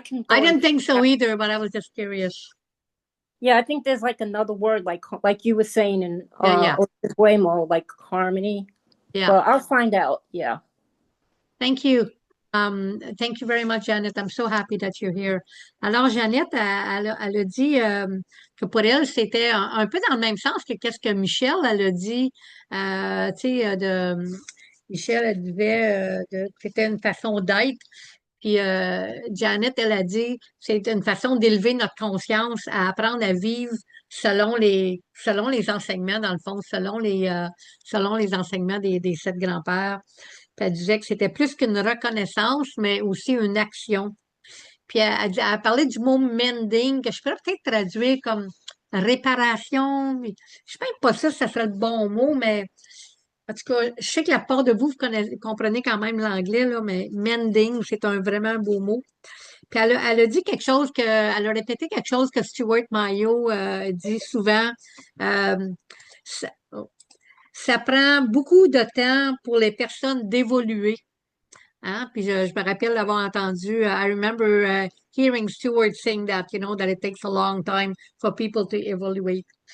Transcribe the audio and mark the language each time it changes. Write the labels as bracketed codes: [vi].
[en] didn't think so either, but I was just curious. Yeah, I think there's like another word, like you were saying in yeah. Waymo, like harmony. Yeah. But I'll find out. Yeah. Thank you. Thank you very much, Janet. I'm so happy that you're here. [fr] Alors, Jeannette, elle a dit que pour elle, c'était un peu dans le même sens que qu'est-ce que Michel, elle a dit. Tu sais, Michel, elle disait que c'était une façon d'être. Puis Janet, elle a dit, c'est une façon d'élever notre conscience, à apprendre à vivre selon les enseignements, dans le fond, selon les enseignements des 7 grands-pères. Puis elle disait que c'était plus qu'une reconnaissance, mais aussi une action. Puis elle a parlé du mot mending, que je pourrais peut-être traduire comme réparation. Je ne suis même pas sûre que ça serait le bon mot, mais en tout cas, je sais que la part de vous, comprenez quand même l'anglais, là, mais mending, c'est vraiment un beau mot. Puis elle a dit quelque chose elle a répété quelque chose que Stuart Mayo dit souvent. Ça prend beaucoup de temps pour les personnes d'évoluer. Hein? Puis je me rappelle l'avoir entendu. [en] I remember hearing Stuart saying that, you know, that it takes a long time for people to evaluate.